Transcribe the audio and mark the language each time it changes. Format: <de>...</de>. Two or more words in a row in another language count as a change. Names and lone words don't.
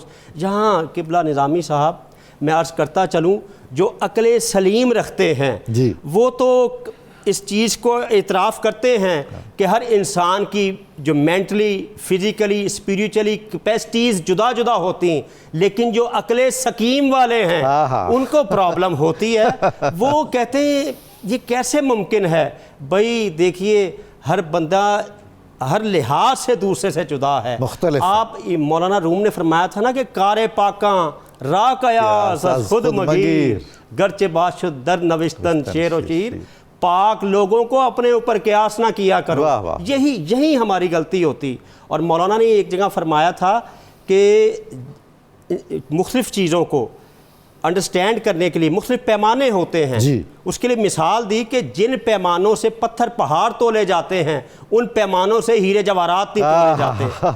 <ur>جہاں قبلہ نظامی صاحب میں عرض کرتا چلوں، جو عقل سلیم رکھتے ہیں وہ تو اس چیز کو اعتراف کرتے ہیں کہ ہر انسان کی جو</ur> <en>mentally, physically, spiritually capacities</en> <ur>جدا جدا ہوتی ہیں، لیکن جو عقل سقیم والے ہیں ان کو پرابلم ہوتی ہے. وہ کہتے ہیں یہ کیسے ممکن ہے؟ بھائی دیکھیے، ہر بندہ ہر لحاظ سے دوسرے سے جدا ہے، مختلف. آپ مولانا روم نے فرمایا تھا نا کہ</ur> <fa>کار پاکاں را قیاس خود مگیر، گرچہ بات شد در نوشتن شعر و شیر.</fa> <ur>پاک لوگوں کو اپنے اوپر قیاس نہ کیا کرو، یہی ہماری غلطی ہوتی. اور مولانا نے ایک جگہ فرمایا تھا کہ مختلف چیزوں کو انڈرسٹینڈ کرنے کے لیے مختلف پیمانے ہوتے ہیں. اس کے لیے مثال دی کہ جن پیمانوں سے پتھر پہاڑ تولے جاتے ہیں، ان پیمانوں سے ہیرے جواہرات نہیں تولے جاتے.</ur>